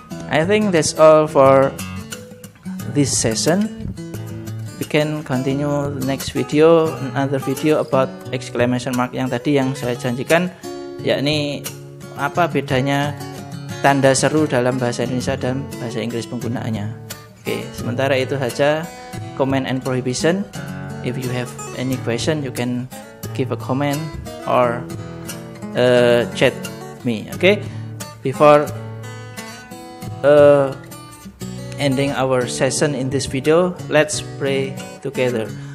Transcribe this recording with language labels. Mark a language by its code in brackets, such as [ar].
[en] I think that's all for this session. We can continue the next video, another video about exclamation mark [id] yang tadi yang saya janjikan, yakni apa bedanya tanda seru dalam bahasa Indonesia dan bahasa Inggris penggunaannya. Oke, sementara itu saja [en] command and prohibition. If you have any question, you can give a comment or chat me. Okay, before ending our session in this video, let's pray together.